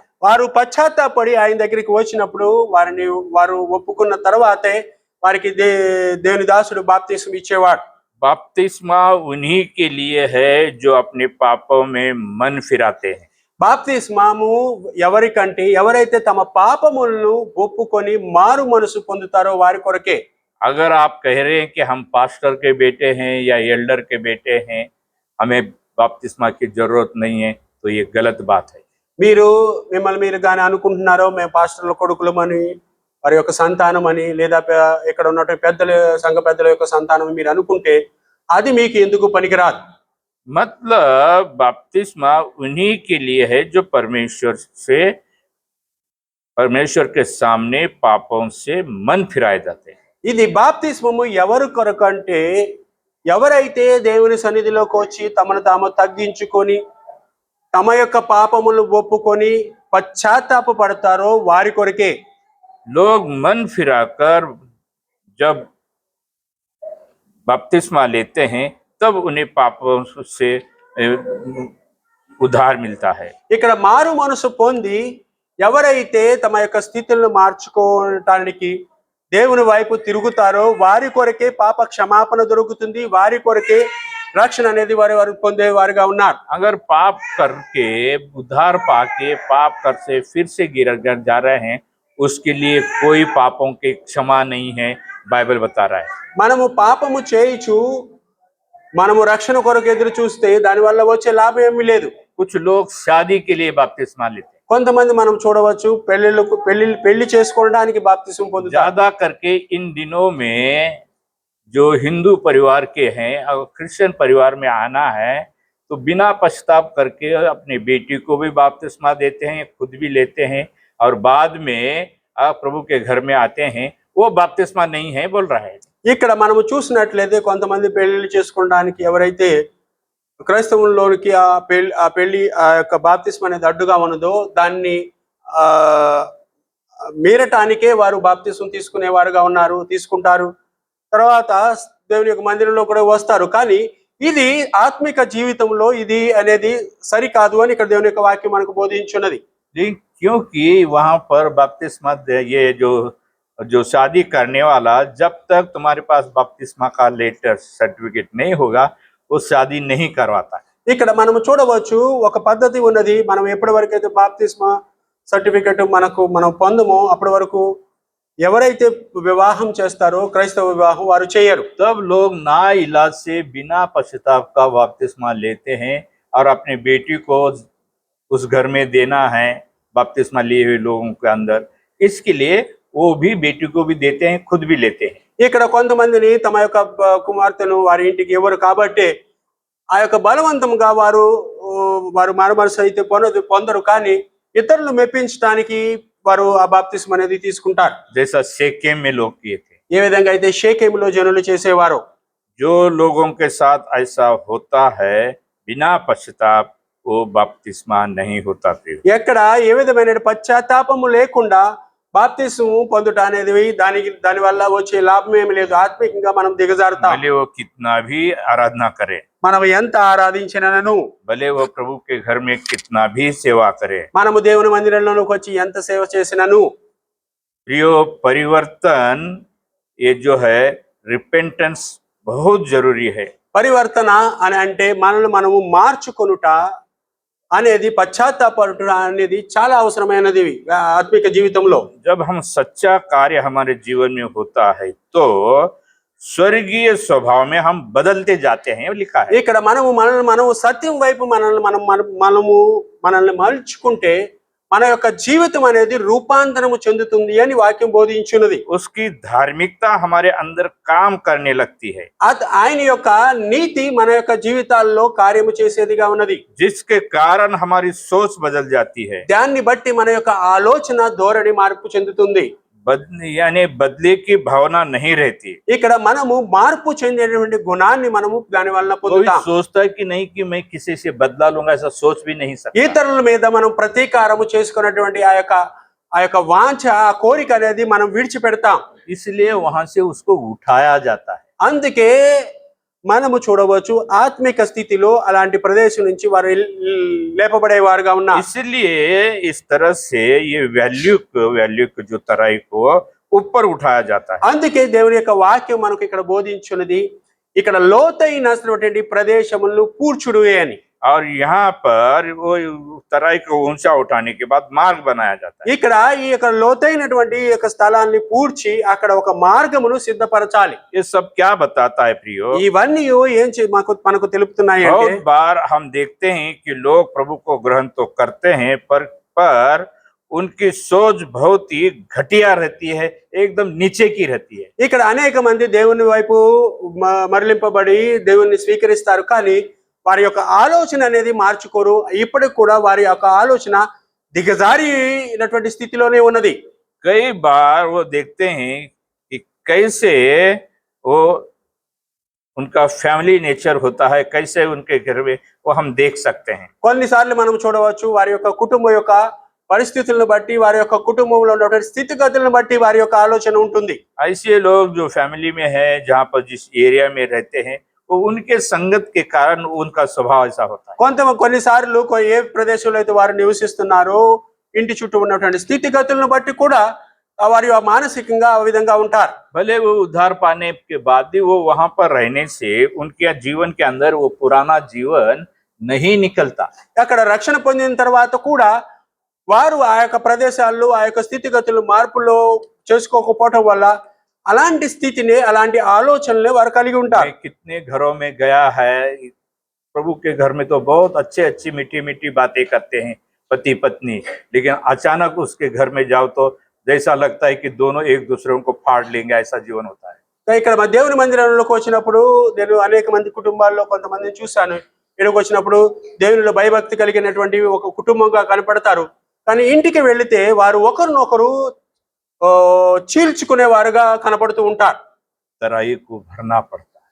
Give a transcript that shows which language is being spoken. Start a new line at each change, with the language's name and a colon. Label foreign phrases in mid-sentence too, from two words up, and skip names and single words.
Telugu: వారు పశ్చాత్తాపడి ఆయన దగ్గరికి వచ్చినప్పుడు వారు ఒప్పుకున్న తర్వాతే వారికి దేవుని దాసుడు బాప్తిస్మ ఇచ్చేవాడు.
Hindi: बपतिस्मा उन्हीं के लिए है जो अपने पापों में मन फिराते हैं।
Telugu: బాప్తిస్మాము ఎవరికంటే ఎవరైతే తమ పాపములను ఒప్పుకొని మారు మనసు పొందుతారో వారి కొరకే.
Hindi: अगर आप कह रहे हैं कि हम पास्टर के बेटे हैं या एल्डर के बेटे हैं, हमें बपतिस्मा की जरूरत नहीं है, तो ये गलत बात है।
Telugu: మిమ్మల్ని మీరు కానీ అనుకుంటున్నారో మేము పాస్టర్ల కొడుకులమని, వారి యొక్క సంతానం అని, లేదా ఇక్కడ ఉన్నటువంటి సంఘ పెద్దల యొక్క సంతానం మీరు అనుకుంటే అది మీకు ఎందుకు పనికిరాదు.
Hindi: मतलब बपतिस्मा उन्हीं के लिए है जो परमेश्वर के सामने पापों से मन फिराए जाते हैं।
Telugu: ఇది బాప్తిస్మము ఎవరు కొరకు అంటే ఎవరైతే దేవుని సన్నిధిలోకి వచ్చి తమను తాము తగ్గించుకొని తమ యొక్క పాపములను ఒప్పుకొని పశ్చాత్తాపపడతారో వారి కొరకే.
Hindi: लोग मन फिराकर जब बपतिस्मा लेते हैं तब उन्हें पापों से उद्धार मिलता है।
Telugu: ఇక్కడ మారు మనసు పొంది ఎవరైతే తమ యొక్క స్థితులను మార్చుకోవటానికి దేవుని వైపు తిరుగుతారో వారి కొరకే పాప క్షమాపణ దొరుకుతుంది, వారి కొరకే రక్షణ అనేది వారు పొందేవారుగా ఉన్నారు.
Hindi: अगर पाप करके उद्धार पाके पाप कर से फिर से गिर जा रहे हैं, उसके लिए कोई पापों की क्षमा नहीं है, बाइबल बता रहा है।
Telugu: మనము పాపము చేయుచు మనము రక్షణ కొరకు ఎదురు చూస్తే దానివల్ల వచ్చే లాభం ఏమీ లేదు.
Hindi: कुछ लोग शादी के लिए बपतिस्मा लेते हैं,
Telugu: కొంతమంది మనం చూడవచ్చు పెళ్లి చేసుకోవడానికి బాప్తిసం పొందుతారు.
Hindi: ज्यादा करके इन दिनों में जो हिंदू परिवार के हैं और क्रिश्चियन परिवार में आना है तो बिना पश्चाताप करके अपनी बेटी को भी बपतिस्मा देते हैं, खुद भी लेते हैं और बाद में प्रभु के घर में आते हैं, वो बपतिस्मा नहीं है बोल रहा है।
Telugu: ఇక్కడ మనము చూసినట్లయితే కొంతమంది పెళ్లి చేసుకోవడానికి ఎవరైతే క్రైస్తవుల్లోనికి ఆ పెళ్లి ఆ యొక్క బాప్తిస్మ అనేది అడ్డుగా ఉన్నదో దాన్ని మీరటానికే వారు బాప్తిస్మం తీసుకునేవారుగా తీసుకుంటారు. తర్వాత దేవుని యొక్క మందిరంలో కూడా వస్తారు. కానీ ఇది ఆత్మిక జీవితంలో ఇది అనేది సరికాదు అని ఇక్కడ దేవుని యొక్క వాక్యం మనకు బోధించున్నది.
Hindi: क्योंकि वहां पर बपतिस्मा ये जो शादी करने वाला, जब तक तुम्हारे पास बपतिस्मा का
English: letter certificate
Hindi: नहीं होगा वो शादी नहीं करवाता है।
Telugu: ఇక్కడ మనము చూడవచ్చు ఒక పద్ధతి ఉన్నది. మనం ఎప్పటి వరకు అయితే బాప్తిస్మా సర్టిఫికెట్ మనం పొందమో అప్పటి వరకు ఎవరైతే వివాహం చేస్తారో క్రైస్తవ వివాహం వారు చేయరు.
Hindi: तब लोग ना इलाज से बिना पश्चाताप का बपतिस्मा लेते हैं और अपने बेटी को उस घर में देना है बपतिस्मा लिए हुए लोगों के अंदर, इसके लिए वो भी बेटी को भी देते हैं, खुद भी लेते हैं।
Telugu: ఇక్కడ కొంతమందిని తమ యొక్క కుమార్తెను వారి ఇంటికి ఎవరు కాబట్టి ఆ యొక్క బలవంతంగా వారు మారుమనసు అయితే పొందరు. కానీ ఇతరులు మెప్పించడానికి వారు ఆ బాప్తిస్మం అనేది తీసుకుంటారు.
Hindi: जैसा शेकेम में लोग किए थे,
Telugu: ఏ విధంగా అయితే షేకెములో జనులు చేసేవారు.
Hindi: जो लोगों के साथ ऐसा होता है बिना पश्चाताप वो बपतिस्मा नहीं होता फिर।
Telugu: ఎక్కడ ఏ విధమైన పశ్చాత్తాపము లేకుండా బాప్తిస్మం పొందుట అనేది దాని వల్ల వచ్చే లాభం ఏమి లేదు. ఆత్మికంగా మనం దిగజారుతాం.
Hindi: भले वो कितना भी आराधना करे,
Telugu: మనం ఎంత ఆరాధించినను,
Hindi: भले वो प्रभु के घर में कितना भी सेवा करे,
Telugu: మనము దేవుని మందిరంలోకి వచ్చి ఎంత సేవ చేసినను,
Hindi: प्रियो परिवर्तन ये जो है रिपेंटेंस बहुत जरूरी है।
Telugu: పరివర్తన అని అంటే మనల్ని మనము మార్చుకొనుట అనేది పశ్చాత్తాపడుట అనేది చాలా అవసరమైనది ఆత్మిక జీవితంలో.
Hindi: जब हम सच्चा कार्य हमारे जीवन में होता है तो स्वर्गीय स्वभाव में हम बदलते जाते हैं, लिखा है।
Telugu: ఇక్కడ మనము సత్యం వైపు మనల్ని మలుచుకుంటే మన యొక్క జీవితం అనేది రూపాంతరము చెందుతుంది అని వాక్యం బోధించున్నది.
Hindi: उसकी धार्मिकता हमारे अंदर काम करने लगती है,
Telugu: ఆయన యొక్క నీతి మన యొక్క జీవితాల్లో కార్యము చేసేదిగా ఉన్నది.
Hindi: जिसके कारण हमारी सोच बदल जाती है,
Telugu: దాన్ని బట్టి మన యొక్క ఆలోచన ధోరణి మార్పు చెందుతుంది.
Hindi: यानी बदले की भावना नहीं रहती।
Telugu: ఇక్కడ మనము మార్పు చెందేటువంటి గుణాన్ని మనము దాని వలన
Hindi: कोई
Telugu: పొందుతాం.
Hindi: सोचता है कि नहीं कि मैं किसी से बदला लूंगा, ऐसा सोच भी नहीं सकता।
Telugu: ఇతరుల మీద మనం ప్రతీకారము చేసుకున్నటువంటి ఆ యొక్క వాంఛ ఆ కోరిక అనేది మనం విడిచిపెడతాం.
Hindi: इसलिए वहां से उसको उठाया जाता है।
Telugu: అందుకే మనము చూడవచ్చు ఆత్మిక స్థితిలో అలాంటి ప్రదేశం నుంచి వారు లేపబడేవారుగా ఉన్నారు.
Hindi: इसलिए इस तरह से ये वैल्यू जो तराई को ऊपर उठाया जाता है।
Telugu: అందుకే దేవుని యొక్క వాక్యం మనకు ఇక్కడ బోధించున్నది ఇక్కడ లోతైనటువంటి ప్రదేశములను కూర్చుడు అని.
Hindi: और यहाँ पर वो तराई को ऊंचा उठाने के बाद मार्ग बनाया जाता है।
Telugu: ఇక్కడ ఈ యొక్క లోతైనటువంటి ఈ యొక్క స్థలాన్ని పూడ్చి అక్కడ ఒక మార్గమును సిద్ధపరచాలి.
Hindi: ये सब क्या बताता है प्रियो?
Telugu: ఇవన్నీ ఏం మనకు తెలుపుతున్నాయి అంటే
Hindi: बहुत बार हम देखते हैं कि लोग प्रभु को ग्रहण तो करते हैं पर उनकी सोच बहुत ही घटिया रहती है, एकदम नीचे की रहती है।
Telugu: ఇక్కడ అనేక మంది దేవుని వైపు మరలింపబడి దేవుని స్వీకరిస్తారు. కానీ వారి యొక్క ఆలోచన అనేది మార్చుకోరు. ఇప్పటికి కూడా వారి యొక్క ఆలోచన దిగజారినటువంటి స్థితిలోనే ఉన్నది.
Hindi: कई बार वो देखते हैं कि कैसे वो उनका
English: family nature
Hindi: होता है, कैसे उनके घर में वो हम देख सकते हैं।
Telugu: కొన్నిసార్లు మనం చూడవచ్చు వారి యొక్క కుటుంబం యొక్క పరిస్థితులను బట్టి వారి యొక్క కుటుంబంలో ఉన్నటువంటి స్థితిగతులను బట్టి వారి యొక్క ఆలోచన ఉంటుంది.
Hindi: ऐसे लोग जो फैमिली में है, जहाँ पर जिस एरिया में रहते हैं, वो उनके संगत के कारण उनका स्वभाव ऐसा होता है.
Telugu: కొన్నిసార్లు ఏ ప్రదేశంలో అయితే వారు నివసిస్తున్నారో ఇంటి చుట్టూ ఉన్నటువంటి స్థితిగతులను బట్టి కూడా వారి మానసికంగా ఆ విధంగా ఉంటారు.
Hindi: भले वो उद्धार पाने के बाद भी वो वहां पर रहने से उनके जीवन के अंदर वो पुराना जीवन नहीं निकलता.
Telugu: అక్కడ రక్షణ పొందిన తర్వాత కూడా వారు ఆ యొక్క ప్రదేశాల్లో ఆ యొక్క స్థితిగతులు మార్పులో చేసుకోకపోవటం వల్ల అలాంటి స్థితిని అలాంటి ఆలోచనలు వారు కలిగి ఉంటారు.
Hindi: मैं कितने घरों में गया है, प्रभु के घर में तो बहुत अच्छी मीठी मीठी बातें करते हैं पति पत्नी, लेकिन अचानक उसके घर में जाओ तो जैसा लगता है कि दोनों एक दूसरे को फाड़ लेंगे, ऐसा जीवन होता है.
Telugu: ఇక్కడ మా దేవుని మందిరంలోకి వచ్చినప్పుడు నేను అనేక మంది కుటుంబాల్లో కొంతమందిని చూశాను. ఇక్కడికి వచ్చినప్పుడు దేవునిలో భయభక్తి కలిగినటువంటి ఒక కుటుంబంగా కనపడతారు. కానీ ఇంటికి వెళితే వారు ఒకరినొకరు చీల్చుకునే వారుగా కనపడుతూ ఉంటారు.
Hindi: तराई को भरना पड़ता है.